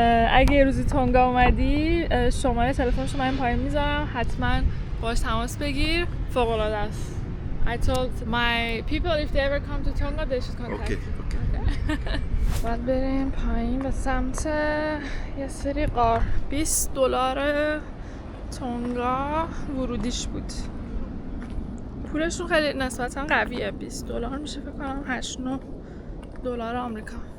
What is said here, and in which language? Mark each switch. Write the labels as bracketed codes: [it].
[fa] اگه یه روزی تونگا اومدی شماره تلفنشو من پایین میذارم، حتما باش تماس بگیر، فوق العاده است. [en] I told my people if they ever come to Tonga they should contact you. Okay. [fa] باید بریم پایین به سمت یه سری غار. $20 تونگا ورودیش بود. پولشون خیلی نسبتا قویه، $20 میشه فکر کنم $8-9 آمریکا.